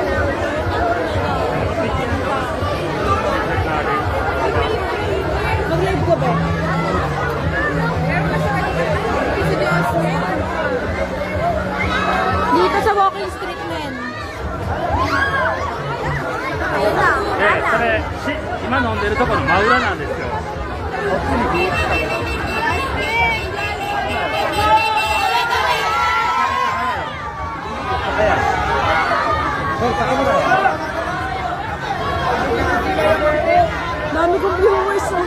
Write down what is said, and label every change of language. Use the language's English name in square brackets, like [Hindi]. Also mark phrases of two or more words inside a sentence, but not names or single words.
[Filipino] Mag-live ko ba? Dito sa [English] walking street, [Filipino] men. Ayun na, wala na. [Japanese] それ今飲んでるところの真裏なんですよ。こっちにビーチかけて。 [Filipino] Dami kong viewers.